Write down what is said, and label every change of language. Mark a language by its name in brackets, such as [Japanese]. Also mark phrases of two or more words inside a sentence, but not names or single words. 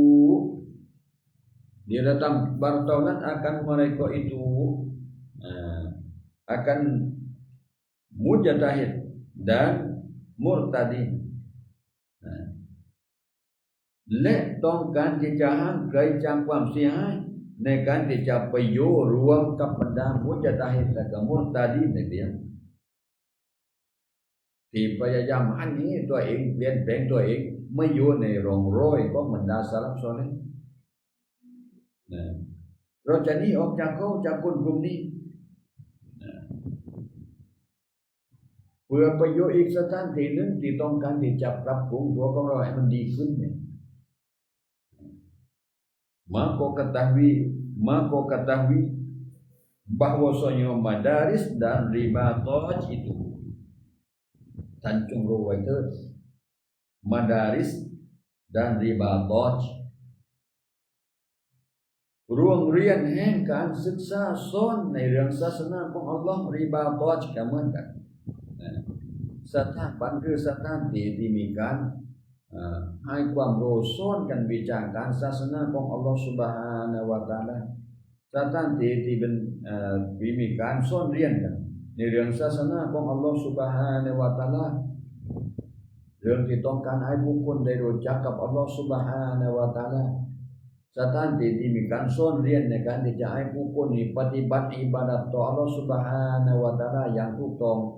[Malay] akan mujtahid dan murtadin [Thai] และต้องการที่จะห่างไกลจากความเสียหายในการที่จะไปอยู่รวมกับบรรดามุจตะฮิดและก็มุรตะดีนนั่นเอง ที่พยายามอันนี้ตัวเองเปลี่ยนแปลงตัวเองไม่อยู่ในร่องรอยของบรรดาสลัฟซอลิฮ์ เราจะหนีออกจากเขาจากคนกลุ่มนี้เพื่อไปอยู่อีกสถานที่หนึ่งที่ต้องการที่จะปรับปรุงตัวของเราให้มันดีขึ้นเนี่ย [Malay] maka ketahui bahwasanya madaris dan ribatat [Thai] itu Tanjung Ruwaidah madaris dan ribatat โรงเรียนแห่งการศึกษาสอนในเรื่องศาสนาของอัลลอฮ์ริบาตอจก็เหมือนกันสถาบันคือสถานที่ที่ มีการให้ความรู้สอนกันวิจารณ์การศาสนาของอัลลอฮฺซุบฮานะฮูวะตะอาลาสถานที่ที่เป็นมีการสอนเรียนกันในเรื่องศาสนาของอัลลอฮฺซุบฮานะฮูวะตะอาลาเรื่องที่ต้องการให้บุคคลได้รู้จักกับอัลลอฮฺซุบฮานะฮูวะตะอาลาสถานที่ที่มีการสอนเรียนในการที่จะให้ผู้คนปฏิบัติอิบาดัตต่ออัลลอฮฺซุบฮานะฮูวะตะอาลาอย่างถูกต้อง